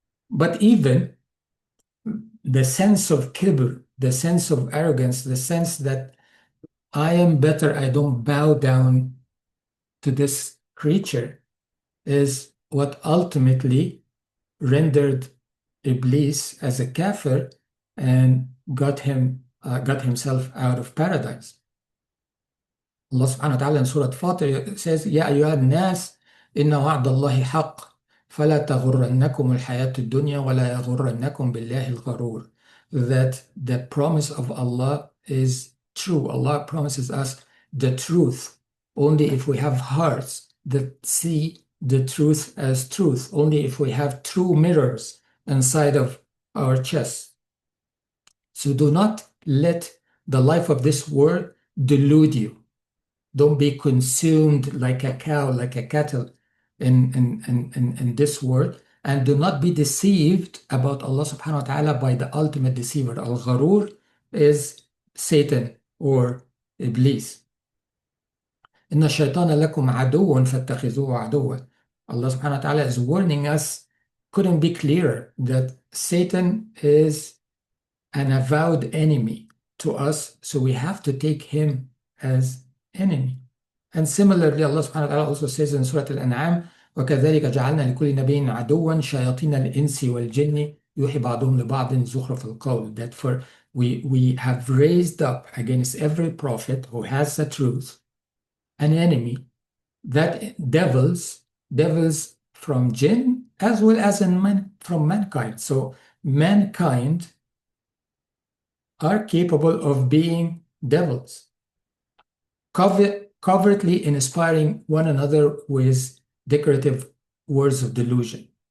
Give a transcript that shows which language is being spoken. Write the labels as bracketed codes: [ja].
[en] But even the sense of kibr, the sense of arrogance, the sense that I am better, I don't bow down to this creature, is what ultimately rendered Iblis as a kafir and got himself out of paradise. Allah subhanahu wa ta'ala in Surah Fatir says, [ar] يَا أَيُّهَا النَّاسِ إِنَّ وَعْدَ اللَّهِ حَقٌّ فَلَا تَغُرَّنَّكُمُ الْحَيَاةُ الدُّنْيَا وَلَا يَغُرَّنَّكُمْ بِاللَّهِ الْغَرُورُ. [en] That the promise of Allah is true. Allah promises us the truth only if we have hearts that see the truth as truth, only if we have true mirrors inside of our chest. So do not let the life of this world delude you. Don't be consumed like a cow, like a cattle in this world. And do not be deceived about Allah subhanahu wa ta'ala by the ultimate deceiver. Al-Gharur is Satan or Iblis. [ar] إن الشيطان لكم عدو فاتخذوه عدوا. [en] Allah subhanahu wa ta'ala is warning us, couldn't be clearer, that Satan is an avowed enemy to us, so we have to take him as enemy. And similarly, Allah subhanahu wa ta'ala also says in Surah Al-An'am, [ar] وَكَذَلِكَ جَعَلْنَا لِكُلِّ نَبِيٍّ عَدُوًّا شَيَاطِينَ الْإِنسِ وَالْجِنِّ يُوحِي بَعْضُهُمْ لِبَعْضٍ زُخْرُفَ الْقَوْلِ. [en] That for we have raised up against every prophet who has the truth an enemy, that devils from jinn as well as from mankind. So mankind are capable of being devils, covertly inspiring one another with decorative words of delusion.